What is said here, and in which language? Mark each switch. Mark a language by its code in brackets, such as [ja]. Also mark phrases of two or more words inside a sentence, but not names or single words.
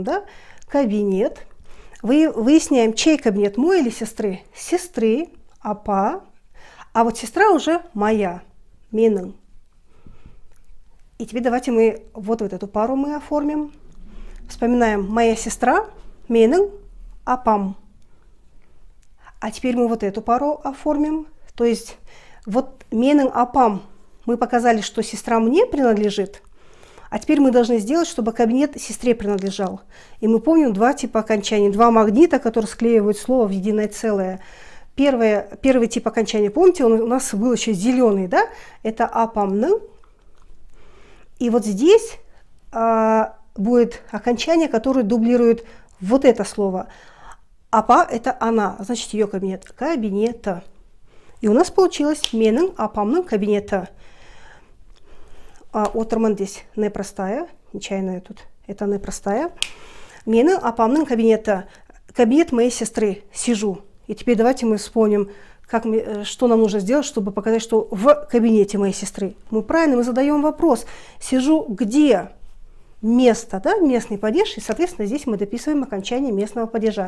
[ru] Да? Кабинет. Выясняем, чей кабинет, мой или сестры? Сестры, апа. А вот сестра уже моя, менің. И теперь давайте мы вот эту пару мы оформим. Вспоминаем моя сестра, [kk] менің, апам. [ru] А теперь мы вот эту пару оформим. То есть вот [kk] менің, апам [ru] мы показали, что сестра мне принадлежит. А теперь мы должны сделать, чтобы кабинет сестре принадлежал. И мы помним 2 типа окончаний, 2 магнита, которые склеивают слово в единое целое. Первый тип окончания, помните, он у нас был еще зеленый, да? Это апамны. И вот здесь будет окончание, которое дублирует вот это слово. Апа – это она, значит, ее кабинет. Кабинета. И у нас получилось [kk] менің апамның кабинета. [ru] Отырмын здесь непростая, нечаянно тут, это непростая. [kk] Менің апамның кабинета. [ru] Кабинет моей сестры. Сижу. И теперь давайте мы вспомним, что нам нужно сделать, чтобы показать, что в кабинете моей сестры. Мы задаем вопрос. Сижу где? Место, да, местный падеж, и, соответственно, здесь мы дописываем окончание местного падежа.